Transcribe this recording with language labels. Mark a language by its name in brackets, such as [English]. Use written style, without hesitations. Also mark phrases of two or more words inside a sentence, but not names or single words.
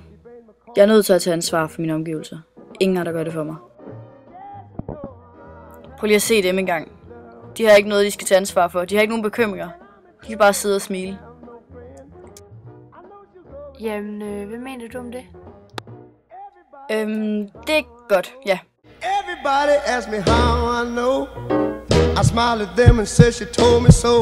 [Danish] Jeg er nødt til at tage ansvar for mine omgivelser. Ingen der gør det for mig. Prøv lige at se dem engang. De har ikke noget, de skal tage ansvar for. De har ikke nogen bekymringer. De kan bare sidde og smile. Jamen, hvad mener du om det? Det er godt, ja. [English] Everybody asks me how I know. I smile at them and say she told me so.